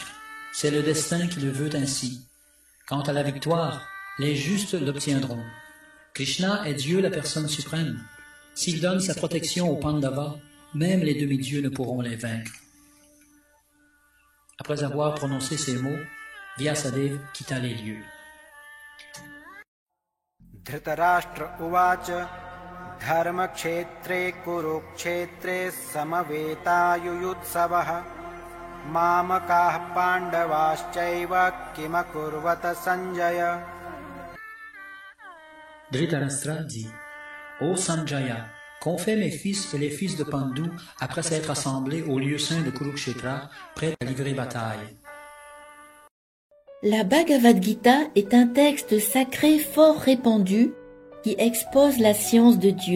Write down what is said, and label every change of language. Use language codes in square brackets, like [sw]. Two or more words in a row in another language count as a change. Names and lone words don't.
[fr] C'est le destin qui le veut ainsi. Quant à la victoire, les justes l'obtiendront. Krishna est Dieu la personne suprême. S'il donne sa protection aux Pandavas, même les demi-dieux ne pourront les vaincre. » Après avoir prononcé ces mots, Vyasadeva quitta les lieux. [sa] धृतराष्ट्र उवाच धर्म क्षेत्रे कुरुक्षेत्रे समवेता-युयुत्सवः मामकाः पाण्डवाश्चैव किमकुर्वत सञ्जय. [fr] Dhritarashtra dit « Ô Sanjaya, qu'ont fait mes fils et les fils de Pandu après s'être assemblés au lieu saint de Kurukshetra, prêts à livrer bataille ?» La Bhagavad Gita est un texte sacré fort répandu qui expose la science de Dieu.